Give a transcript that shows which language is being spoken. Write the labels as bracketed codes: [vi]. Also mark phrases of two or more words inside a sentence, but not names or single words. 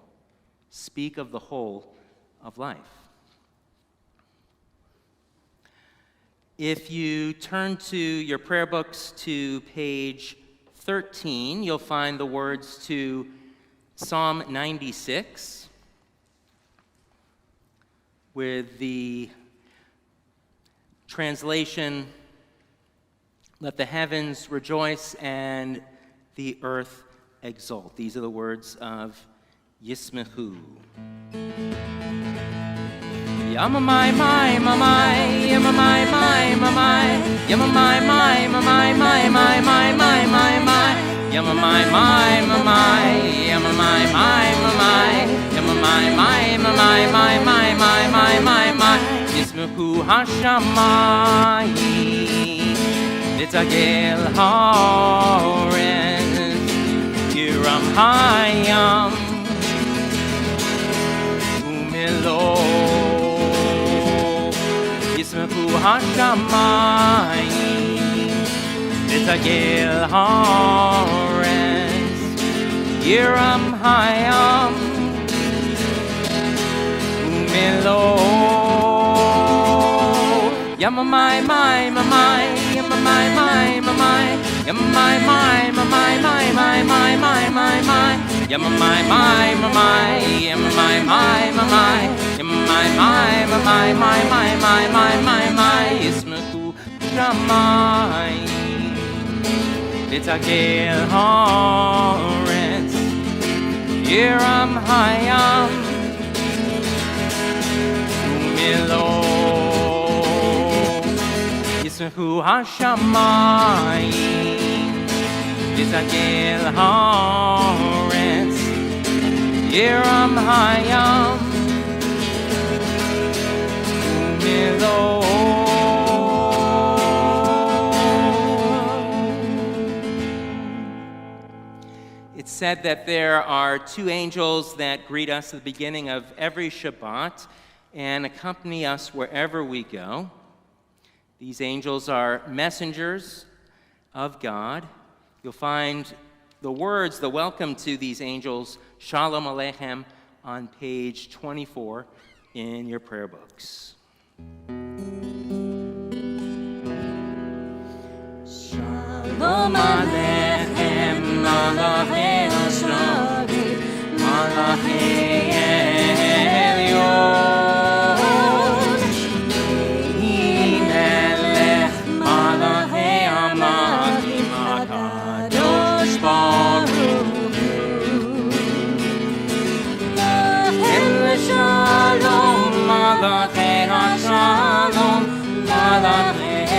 [en] Speak of the whole of life. If you turn to your prayer books to page 13, you'll find the words to Psalm 96 with the translation, "Let the heavens rejoice and the earth exult." These are the words of Yismechu. Yamamai, my, mamai, yamamai, my, mamai, yamamai, my, mamai, my, my, my, my, my, my, yamamai, my, mamai, yamamai, my, mamai, yamamai, my, mamai, my, my, my, my, my, my, [he] ישמחו השמים ותגל הארץ ירעם הים ומלאו. ישמחו השמים ותגל הארץ ירעם הים, umelo. Yamamai, my, mamai, yamamai, my, mamai, yamamai, my, mamai, my, my, my, my, my, my, yamamai, my, mamai, yamamai, my, mamai, yamamai, my, mamai, my, my, my, my, my, my, ישמחו השמים ותגל הארץ ירעם הים ומלאו. ישמחו השמים ותגל הארץ ירעם הים ומלאו. [en] It's said that there are two angels that greet us at the beginning of every Shabbat and accompany us wherever we go. These angels are messengers of God. You'll find the words, the welcome to these angels, Shalom Aleichem, on page 24 in your prayer books. [he] שלום עליכם מלאכי השבים מלאכי עליון מלך מלכי המלכים הקדוש ברוך הוא לכם שלום מלאכי השלום מלאכי